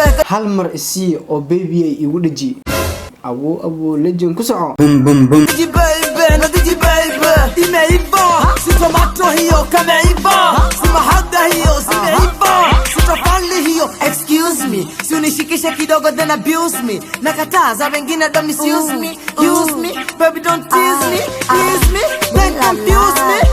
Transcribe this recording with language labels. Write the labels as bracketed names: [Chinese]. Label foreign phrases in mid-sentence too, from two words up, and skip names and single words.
[Somali] Hal mar isii oo baby ay igu dhaji. Awo, awo, legend, ku soco. Bum, bum, bum. [Swahili] Digi baby, na digi baby, imeiva. Si tomato hiyo kameiva. Si mahaga hiyo zimeiva. Si tofali hiyo, [English] excuse me. [Swahili] Si unishikishe kidogo [English] then abuse me. [Swahili] Nakataa za wengine [English] don't misuse me. Use me, baby don't tease me. Tease me, then confuse me.